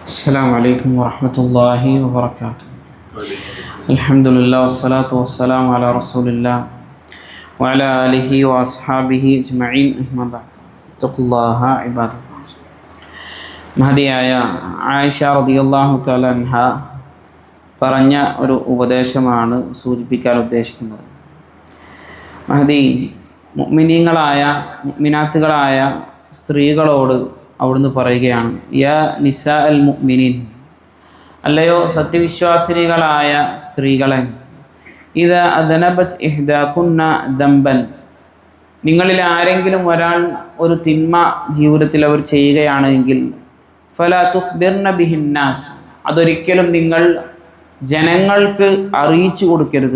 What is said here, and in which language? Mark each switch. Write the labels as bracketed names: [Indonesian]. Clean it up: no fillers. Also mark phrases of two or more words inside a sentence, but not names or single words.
[Arabic] السلام عليكم ورحمة الله وبركاته. الحمد لله والصلاة والسلام على رسول الله وعلى آله وأصحابه أجمعين أما بعد اتقوا الله عباد الله. [Malayalam] മഹദിയായ ആയിഷ [Arabic] رضي الله تعالى عنها [Malayalam] പറഞ്ഞ ഒരു ഉപദേശമാണ് സൂചിപ്പിക്കാൻ ഉദ്ദേശിക്കുന്നത്. മഹദി മുഅ്മിനീങ്ങളായ മുഅ്മിനാത്തുകളായ സ്ത്രീകളോട് അവിടുന്ന് പറയുകയാണ്, [Arabic] يا نساء المؤمنين, [Malayalam] അല്ലയോ സത്യവിശ്വാസിനികളായ സ്ത്രീകളെ, [Arabic] إذا أذنبت إحداكن ذنبا, [Malayalam] നിങ്ങളിൽ ആരെങ്കിലും ഒരാൾ ഒരു തിന്മ ജീവിതത്തിൽ അവർ ചെയ്യുകയാണെങ്കിൽ, [Arabic] فلا تخبرن بها الناس, [Malayalam] അതൊരിക്കലും നിങ്ങൾ ജനങ്ങൾക്ക് അറിയിച്ചു കൊടുക്കരുത്.